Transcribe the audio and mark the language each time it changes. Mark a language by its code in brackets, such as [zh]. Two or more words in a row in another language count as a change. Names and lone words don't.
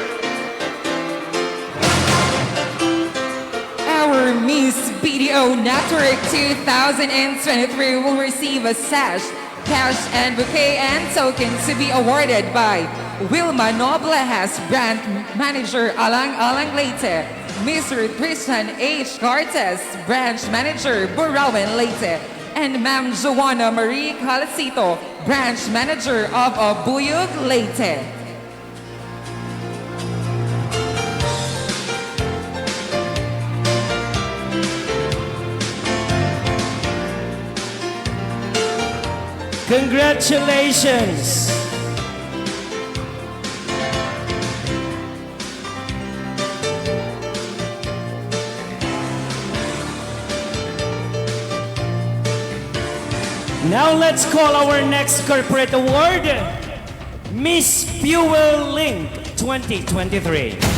[en] Our Miss BDO Network 2023 will receive a sash, cash and bouquet and token to be awarded by Wilma Noblejas, Brand Manager Alang-Alang Leyte, Mr. Tristan H. Cortez, Branch Manager Burauen Leyte, and Ma'am Joanna Marie Calacito, Branch Manager of Abuyog Leyte. Congratulations! Now let's call our next corporate award, Miss Fuel Link 2023.